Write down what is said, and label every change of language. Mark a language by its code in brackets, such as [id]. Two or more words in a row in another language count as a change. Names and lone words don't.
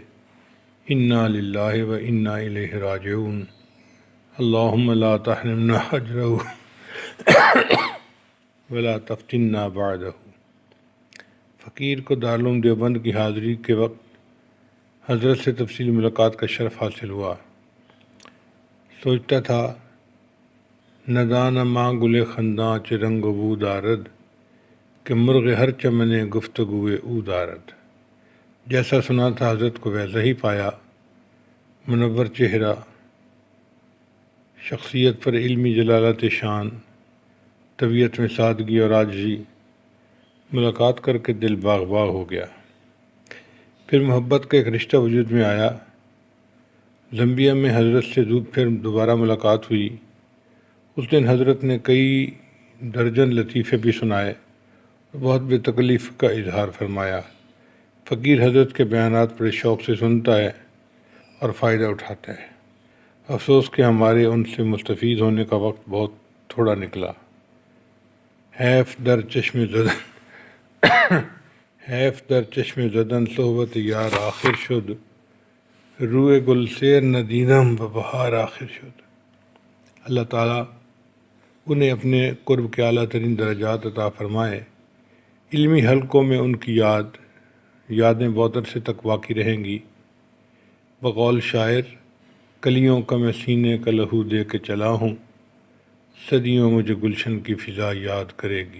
[ar] انا للہ و انا الیہ راجعون، اللہم لا تحرمنا اجرہ ولا تفتنا بعدہ۔ [ur] فقیر کو دارالعلوم دیوبند کی حاضری کے وقت حضرت سے تفصیلی ملاقات کا شرف حاصل ہوا۔ [fa] سوچتا تھا ندانہ ماں گل خنداں چ رنگ و بو دارد، کہ مرغ ہر چمن گفتگوئے او دارد۔ [ur] جیسا سنا تھا حضرت کو ویسا ہی پایا، منور چہرہ، شخصیت پر علمی جلالت شان، طبیعت میں سادگی اور عاجزی، ملاقات کر کے دل باغ باغ ہو گیا۔ پھر محبت کا ایک رشتہ وجود میں آیا۔ زمبیا میں حضرت سے پھر دوبارہ ملاقات ہوئی۔ اس دن حضرت نے کئی درجن لطیفے بھی سنائے، بہت بے تکلیف کا اظہار فرمایا۔ فقیر حضرت کے بیانات بڑے شوق سے سنتا ہے اور فائدہ اٹھاتا ہے۔ افسوس کہ ہمارے ان سے مستفید ہونے کا وقت بہت تھوڑا نکلا۔ [fa] حیف در چشم زدن صحبت یار آخر شد، روئے گل سیر ندیدم بہار آخر شد۔ [ur] اللہ تعالیٰ انہیں اپنے قرب کے اعلیٰ ترین درجات عطا فرمائے۔ علمی حلقوں میں ان کی یادیں بہت عرصے تک باقی رہیں گی۔ بقول شاعر، کلیوں کا میں سینے کا لہو دے کے چلا ہوں، صدیوں مجھے گلشن کی فضا یاد کرے گی۔